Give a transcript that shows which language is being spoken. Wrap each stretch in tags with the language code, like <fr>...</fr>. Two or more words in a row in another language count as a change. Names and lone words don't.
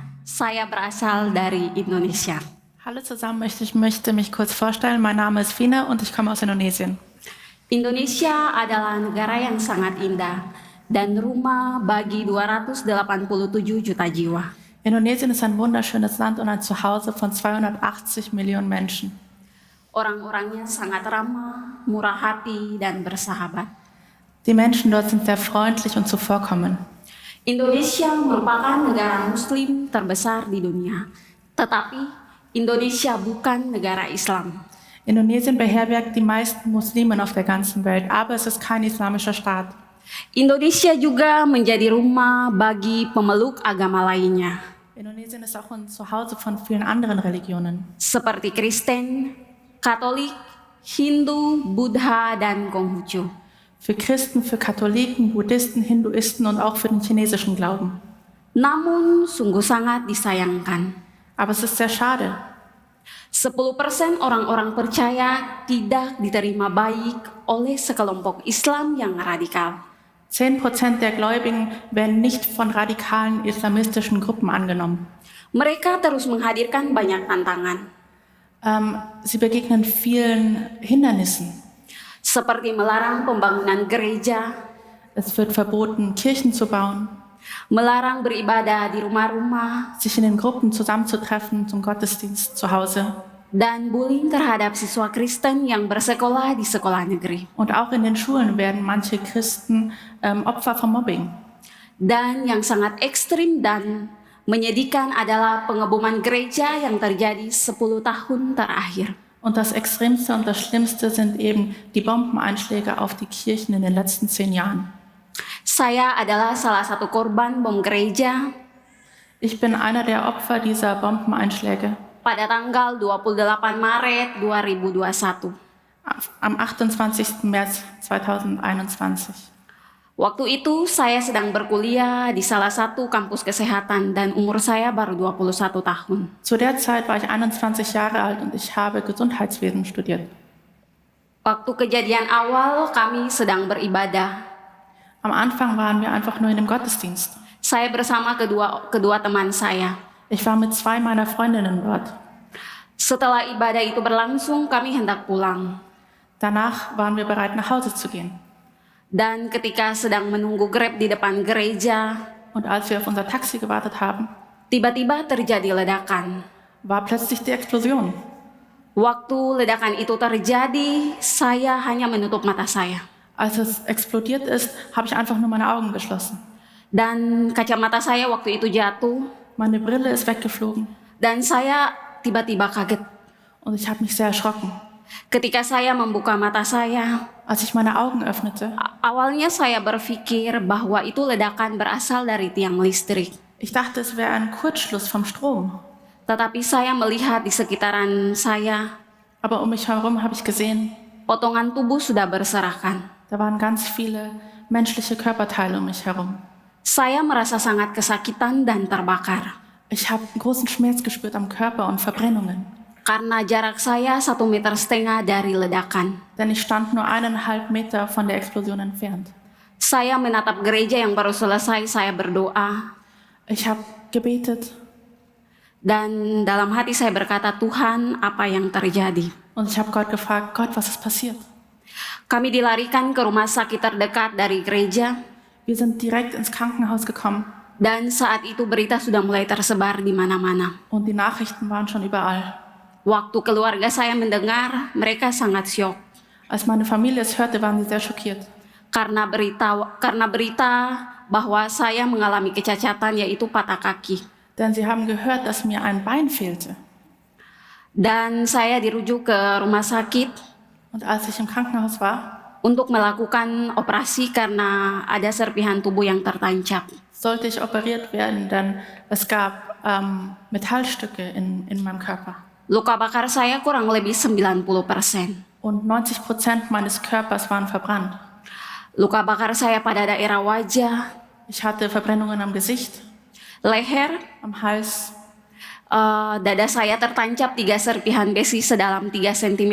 <id>Saya berasal dari Indonesia.</id> <de>Hallo zusammen, ich möchte mich kurz vorstellen. Mein Name ist Fina und ich komme aus Indonesien.</de> <id>Indonesia adalah negara yang sangat indah dan rumah bagi 287 juta jiwa.</id> <de>Indonesien ist ein wunderschönes Land und ein Zuhause von 280 Millionen Menschen.</de> <id>Orang-orangnya sangat ramah, murah hati, dan bersahabat.</id> <de>Die Menschen dort sind sehr freundlich und zuvorkommend.</de> <id>Indonesia merupakan negara Muslim terbesar di dunia, tetapi Indonesia bukan negara Islam.</id> <de>Indonesien beherbergt die meisten Muslimen auf der ganzen Welt, aber es ist kein islamischer Staat.</de> <id>Indonesia juga menjadi rumah bagi pemeluk agama lainnya,</id> <de>Indonesien ist auch ein Zuhause von vielen anderen Religionen,</de> <id>seperti Kristen, Katolik, Hindu, Buddha, dan Konghucu.</id> <de>für Christen, für Katholiken, Buddhisten, Hinduisten und auch für den chinesischen Glauben.</de> <id>Namun sungguh sangat disayangkan,</id> <de>Aber es ist sehr schade.</de> <id>10% orang-orang percaya tidak diterima baik oleh sekelompok Islam yang radikal.</id> <de>10% der Gläubigen werden nicht von radikalen islamistischen Gruppen angenommen.</de> <id>Mereka terus menghadirkan banyak tantangan,</id> <de>Sie begegnen vielen Hindernissen.</de> <id>seperti melarang pembangunan gereja,</id> <de>Es wird verboten, Kirchen zu bauen,</de> <id>melarang beribadah di rumah-rumah,</id> <de>sich in den Gruppen zusammenzutreffen zum Gottesdienst zu Hause.</de> <id>dan bullying terhadap siswa Kristen yang bersekolah di sekolah negeri.</id> <de>Und auch in den Schulen werden manche Christen Opfer von Mobbing.</de> <id>Dan yang sangat ekstrim dan menyedihkan adalah pengeboman gereja yang terjadi 10 tahun terakhir.</id> <de>Und das Extremste und das Schlimmste sind eben die Bombeneinschläge auf die Kirchen in den letzten 10 Jahren.</de> <id>Saya adalah salah satu korban bom gereja</id> <de>Ich bin einer der Opfer dieser Bombeneinschläge.</de> <id>pada tanggal 28 Maret 2021.</id> <de>Am 28. März 2021.</de> <id>Waktu itu saya sedang berkuliah di salah satu kampus kesehatan dan umur saya baru 21 tahun.</id> <de>Zu der Zeit war ich 21 Jahre alt und ich habe Gesundheitswesen studiert.</de> <id>Waktu kejadian awal kami sedang beribadah.</id> <de>Am Anfang waren wir einfach nur in dem Gottesdienst.</de> <id>Saya bersama kedua teman saya.</id> <de>Ich war mit 2 meiner Freundinnen dort.</de> <id>Setelah ibadah itu berlangsung, kami hendak pulang.</id> <de>Danach waren wir bereit, nach Hause zu gehen.</de> <id>Dan ketika sedang menunggu Grab di depan gereja,</id> <de>Und als wir auf unser Taxi gewartet haben,</de> <id>tiba-tiba terjadi ledakan.</id> <de>war plötzlich die Explosion.</de> <id>Waktu ledakan itu terjadi, saya hanya menutup mata saya.</id> <de>Als es explodiert ist, habe ich einfach nur meine Augen geschlossen.</de> <id>Dan kacamata saya waktu itu jatuh,</id> <de>Meine Brille ist weggeflogen</de> <id>dan saya tiba-tiba kaget.</id> <de>und ich habe mich sehr erschrocken.</de> <id>Ketika saya membuka mata saya,</id> <de>Als ich meine Augen öffnete,</de> <id>awalnya saya berpikir bahwa itu ledakan berasal dari tiang listrik.</id> <de>ich dachte, es wäre ein Kurzschluss vom Strom.</de> <id>Tetapi saya melihat di sekitaran saya,</id> <de>Aber um mich herum habe ich gesehen,</de> <id>potongan tubuh sudah berserakan.</id> <de>da waren ganz viele menschliche Körperteile um mich herum.</de> <id>Saya merasa sangat kesakitan dan terbakar.</id> <de>Ich habe einen großen Schmerz gespürt am Körper und Verbrennungen.</de> <id>Karena jarak saya 1,5 meter dari ledakan.</id> <de>Denn ich stand nur 1,5 Meter von der Explosion entfernt.</de> <id>Saya menatap gereja yang baru selesai, saya berdoa.</id> <de>Ich habe gebetet</de> <id>Dan dalam hati saya berkata, Tuhan, apa yang terjadi?</id> <de>und ich habe Gott gefragt, Gott, was ist passiert?</de> <id>Kami dilarikan ke rumah sakit terdekat dari gereja.</id> <de>Wir sind direkt ins Krankenhaus gekommen</de> <id>Dan saat itu berita sudah mulai tersebar di mana-mana.</id> <de>und die Nachrichten waren schon überall.</de> <id>Waktu keluarga saya mendengar, mereka sangat syok.</id> <de>Als meine Familie es hörte, waren sie sehr schockiert.</de> <id>Karena berita bahwa saya mengalami kecacatan, yaitu patah kaki.</id> <de>Denn sie haben gehört, dass mir ein Bein fehlte.</de> <id>Dan saya dirujuk ke rumah sakit</id> <de>Und als ich im Krankenhaus war,</de> <id>untuk melakukan operasi karena ada serpihan tubuh yang tertancap.</id> <de>sollte ich operiert werden, denn es gab Metallstücke in meinem Körper.</de> <id>Luka bakar saya kurang lebih 90%.</id> <de>Und 90% meines Körpers waren verbrannt.</de> <id>Luka bakar saya pada daerah wajah,</id> <de>Ich hatte Verbrennungen am Gesicht,</de> <id>leher,</id> <de>am Hals.</de> <id>dada saya tertancap 3 serpihan besi sedalam 3 cm.</id>